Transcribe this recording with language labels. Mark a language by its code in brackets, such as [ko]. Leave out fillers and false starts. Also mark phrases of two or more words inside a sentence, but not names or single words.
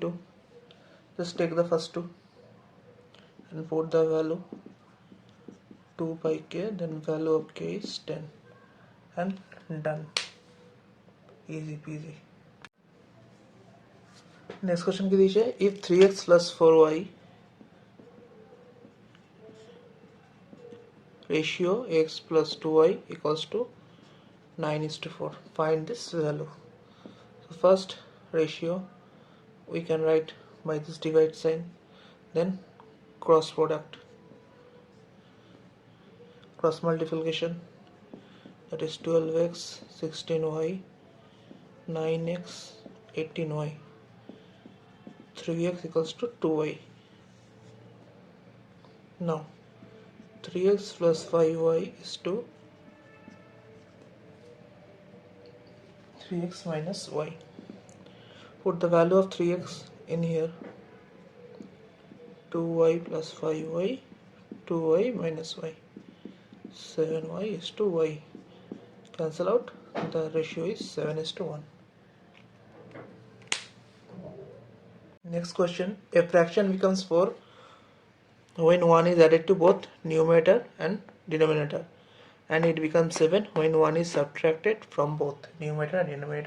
[en] Just take the first two and put the value 2 by k, then value of k is 10, and done. Easy peasy. Next question [bn] কি দিয়েছে, [en] if 3x plus 4y ratio x plus 2y equals to 9:4, find this value. So first ratio we can write by this divide sign, then cross product, cross multiplication, that is 12x 16y, 9x 18y, 3x equals to 2y. Now 3x plus 5y is 2, 3x minus y. Put the value of 3x in here, 2y plus 5y, 2y minus y, 7y is to y. Cancel out, the ratio is 7:1. Next question, a fraction becomes 4 when 1 is added to both numerator and denominator, and it becomes 7 when 1 is subtracted from both numerator and denominator.